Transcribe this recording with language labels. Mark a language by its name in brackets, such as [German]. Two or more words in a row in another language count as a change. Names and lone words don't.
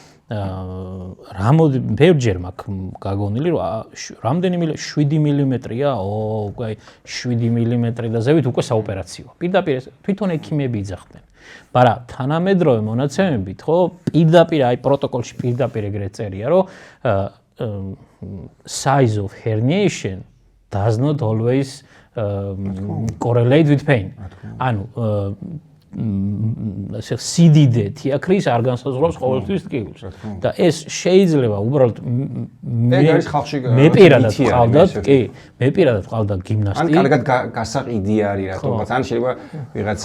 [Georgian] ბევრჯერ მაქვს გაგონილი, რომ რამდენიმე 7 მმ-ია, უკვე 7 მმ და ზევით უკვე საოპერაციოა. პირდაპირ თვითონ ექიმები იძახდნენ. მაგრამ თანამედროვე მონაცემებით, ხო, პირდაპირ აი პროტოკოლში პირდაპირ ეგრე წერია, რომ [English] size of herniation does not always correlate with pain. [Georgian] ანუ სიდიდე თიაქრის არ განსაზღვრავს ყოველთვის ტკივილს. და ეს შეიძლება უბრალოდ მე პირადად ვყავდა გიმნასტი. ან კარგად გასაყიდი არის რატომაც ან შეიძლება ვიღაცა